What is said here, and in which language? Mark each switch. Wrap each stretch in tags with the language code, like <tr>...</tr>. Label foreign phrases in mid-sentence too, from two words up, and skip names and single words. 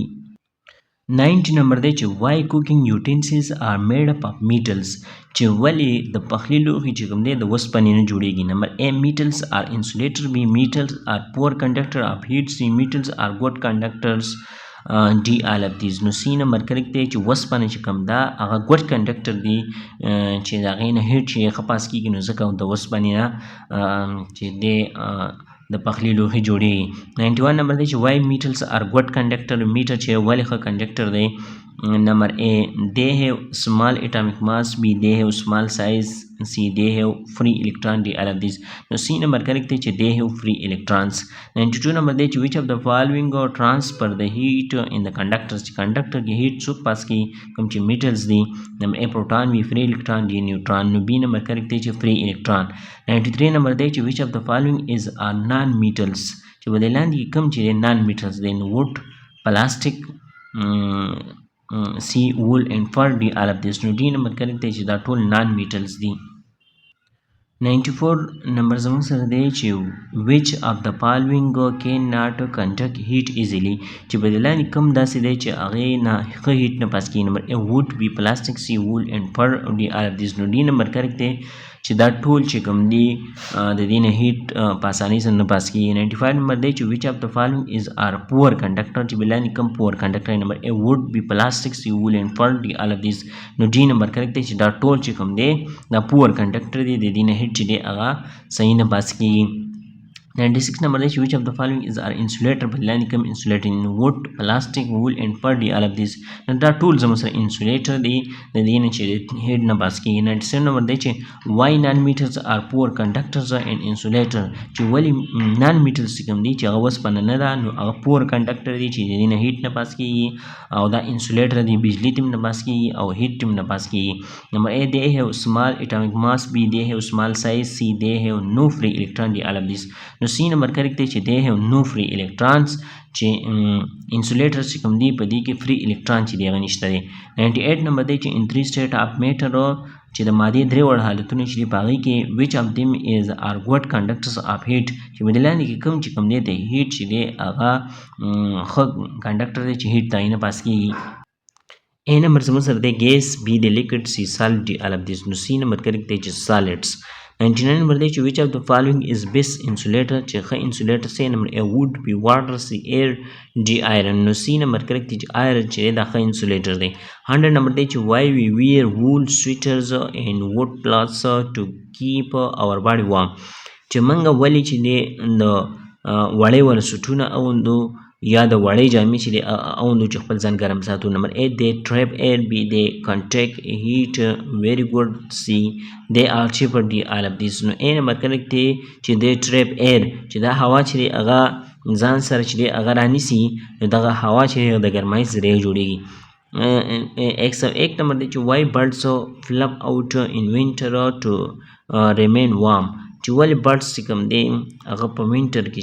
<ps>90 نمبر دی چې</ps> <en>why cooking utensils are made up of metals،</en> <ps>چې ولې د پخلي لوښي چې کوم دی د اوسپنې نه جوړیږي.</ps> <en>نمبر A metals are insulator، B metals are poor conductor of heat، C metals are good conductors، D all of these.</en> <ps>نو C نمبر کریکټ دی چې اوسپنه چې کوم ده هغه</ps> <en>good conductor</en> <ps>دی چې د هغې نه هیټ چې ښه پاس کېږي، نو ځکه د اوسپنې نه چې دی د پخلي لوښي جوړیږي. 91 نمبر دی چې</ps> <en>why metals are good conductor،</en> <ps>میټر چې ولې ښه کنډکټر دی.</ps> <en>نمبر A they have small atomic mass، B they have small size، C they have free electron، D all of these.</en> <ps>نو C نمبر کریکټ دی چې</ps> <en>they have free electrons.</en> <ps>92 نمبر دی چې</ps> <en>which of the following transfer the heat in the conductors،</en> <ps>چې کنډکټر کې هیټ څوک پاس کوي، کوم چې میټلز دی.</ps> <en>نمبر A پروټون، B free electron،</en> <ps>D نیوټرون. نو B نمبر کریکټ دی چې</ps> <en>free electron.</en> <ps>93 نمبر دی چې</ps> <en>which of the following is are non metals،</en> <ps>چې په دې لاندې کوم چې</ps> <en>non metals</en> <ps>دی.</ps> <en>نو wood, plastic، C wool and fur، D all of this.</en> <ps>نو D نمبر کریکټ دی چې دا ټول</ps> <en>non metals</en> <ps>دي. 94 نمبر زموږ سره دی چې</ps> <en>which of the following cannot conduct heat easily،</en> <ps>چې په دې لاندې کوم داسې دی چې هغې نه ښه هیټ نه پاس کېږي.</ps> <en>نمبر A wood، B plastic، C wool and fur، D all of this.</en> <ps>نو D نمبر کریکټ دی چې دا ټول چې کوم دی د دې نه هیټ په اسانۍ سره نه پاس کېږي. 95 نمبر دی چې</ps> <en>which of the following is are poor conductor،</en> <ps>چې بلاندې کم</ps> <en>poor conductor. نمبر A wood، B plastic، C wool and fur، D all of this.</en> <ps>نو D نمبر کریکټ دی چې دا ټول چې کوم دی دا</ps> <en>poor conductor</en> <ps>دی، د دې نه هیټ چې دی هغه صحیح نه پاس کېږي. 96 number دی چې</ps> <en>which of the following is are insulator</en> <ps>په لاندې کوم</ps> <en>insulator in wood plastic wool and putty all of these</en> <ps>نو دا ټول زموږ سره insulator دی د دې نه چې هیډ نه پاس کېږي 97 نمبر دی چې</ps> <en>why non metals are poor conductors and insulator</en> <ps>چې ولې</ps> <en>non metals</en> <ps>کوم دي چې هغه وسپنه نه ده نو هغه</ps> <en>poor conductor</en> <ps>دی چې د دې نه هیټ نه پاس کېږي او دا insulator دی بجلی تم نه پاس کېږي او هیټ تم نه پاس کېږي نمبر</ps> <en>A they have small atomic mass B they have small size C they have no free electron</en> <ps>دی</ps> <en>all of these</en> <ps>نو سی نمبر کریکټ دی چې</ps> <en>they have no free electrons</en> <ps>چې انسولیټر چې کوم دی په دې کې</ps> <en>free electron</en> <ps>چې دی هغه نشته دی 98 نمبر دی چې</ps> <en>in three state of matter</en> <ps>چې د مادې درې وړ حالتونه چې دي په هغې کې</ps> <en>which of them is are good conductors of heat</en> <ps>چې په دې لاندې کې کوم چې کوم دی د هیټ چې دی هغه ښه کنډکټر دی چې هیټ ته یې نه پاس کېږي</ps> <en>A number</en> <ps>زموږ سره دی gas B د liquid</ps> <en>C solid D all of this</en> <ps>نو C نمبر کریکټ دی چې solids 99 نمبر دی چې</ps> <en>which of the following is best insulator</en> <ps>چې ښه insulator C نمبر</ps> <en>A wood B water C air D iron</en> <ps>نو C نمبر کریکټ دی چې iron چې دا ښه insulator دی 100 نمبر دی چې</ps> <en>why we wear wool sweaters and wood cloths to keep our body warm</en> <ps>چې موږ ولې چې دی د وړې وړ سوټونه اغوندو یا د وړې جامې چې دی اغوندو چې خپل ځان ګرم ساتو نمبر 8</ps> <en>they trap air B they contact heat very good C they are cheaper D all of these</en> <ps>نو A نمبر کریکټ دی چې</ps> <en>they trap air</en> <ps>چې دا هوا چې دی هغه ځان سره چې دی هغه رانیسي نو دغه هوا چې دی د ګرمۍ ذریعه جوړیږي 101 نمبر دی چې</ps> <en>why birds flap out in winter to remain warm</en> <ps>چې ولې birds چې کوم دی هغه په وینټر کې</ps>